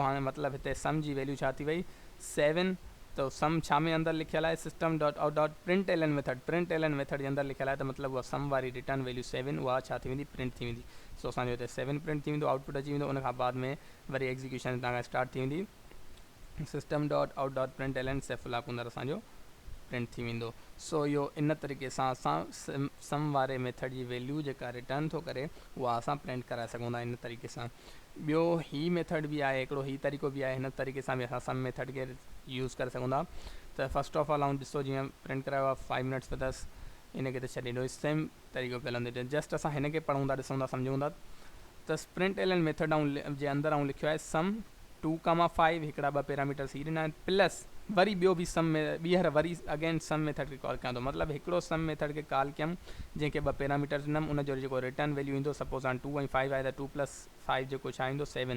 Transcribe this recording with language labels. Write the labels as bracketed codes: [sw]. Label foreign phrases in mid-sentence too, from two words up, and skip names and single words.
[sd] हाणे मतिलबु हिते सम जी वैल्यू छा थी वई 7, तो सम छा में अंदरि लिखियलु आहे [en] System dot out dot print l n method, print l n method [sd] जे अंदरि लिखियलु आहे, त मतिलबु उहा सम वारी [en] return value [sd] 7 उहा छा थी वेंदी प्रिंट थी वेंदी। सो असांजो हिते 7 प्रिंट थी वेंदो, आउटपुट अची वेंदो। उन खां बाद में वरी एग्जीक्यूशन हितां खां स्टार्ट थी वेंदी, [en] System dot out dot print l n [sd] सेफुलाक अंदरि असांजो प्रिंट थी वेंदो। सो इहो इन तरीक़े सां असां सम वारे मेथड जी वैल्यू जेका रिटर्न थो करे उहा असां प्रिंट कराए सघूं था इन तरीक़े सां। ॿियो ही मेथड बि आहे, हिकिड़ो ही तरीक़ो बि आहे, हिन तरीक़े सां बि असां सम मेथड खे यूज़ करे सघूं था। त [en] first of all [sd] ऐं ॾिसो जीअं प्रिंट करायो आहे 5 [en] minutes with us, [sd] इन खे त छॾे ॾियो, सेम तरीक़ो पियल हूंदो। जस्ट असां हिन खे पढ़ूं था, ॾिसूं था, सम्झूं था। त [en] print l n method [sd] जे अंदरि ऐं लिखियो आहे सम 2,5, हिकिड़ा ॿ पैरामीटर्स ही ॾिना आहिनि, प्लस वरी ॿियो बि सम में ॿीहर वरी [en] again sum method [sd] खे कॉल कयां थो, मतिलबु हिकिड़ो [en] sum method [sd] खे कॉल कयमि जंहिंखे ॿ पैरामीटर्स ॾिनमि, उनजो जेको रिटर्न वैल्यू ईंदो, सपोज़ हाणे 2 ऐं 5 आहे त 2 + 5 जेको छा ईंदो 7।